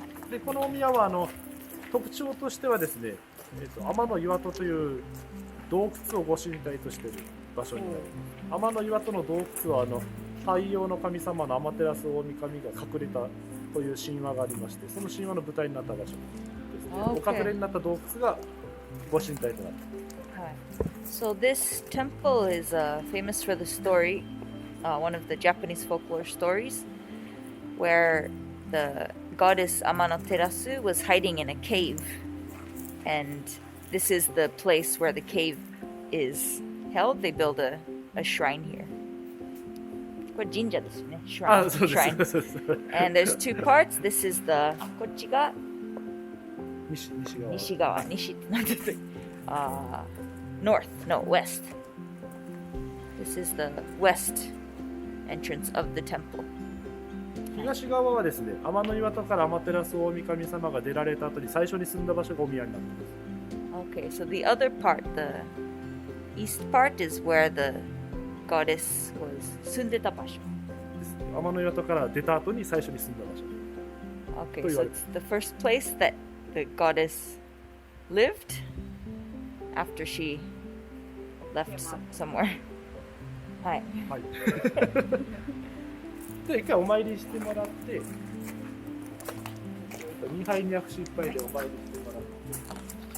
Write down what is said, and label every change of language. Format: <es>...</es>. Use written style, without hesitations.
<ja>で、このお宮は特徴としてはですね、天の岩戸という洞窟をご神体としている場所になります。天の岩戸の洞窟は太陽の神様の天照大神が隠れたという神話がありまして、その神話の舞台になった場所ですね。お隠れになった洞窟がご神体となっています。</ja> <en>So this temple is famous for the story, one of the Japanese folklore stories, where the goddess Amaterasu was hiding in a cave, and this is the place where the cave is held. They build a shrine here.</en> <ja>これ神社ですね。</ja> <en>Shrine. Shrine. And there's two parts. This is the</en> <ja>こっちが西側。西って何ですか？</ja> <en>North, no, west. This is the west entrance of the temple.</en> <ja>東側はですね、天の岩戸から天照大神様が出られた後に最初に住んだ場所がお宮になっています。</ja> <en>Okay, so the other part, the east part, is where the goddess was</en> <ja>住んでた場所。天の岩戸から出た後に最初に住んだ場所。</ja> <en>Okay, so it's the first place that the goddess lived after she left somewhere.</en> <ja>はい。はい。で、一回お参りしてもらって、2杯200一杯でお参りしてもらって。</ja>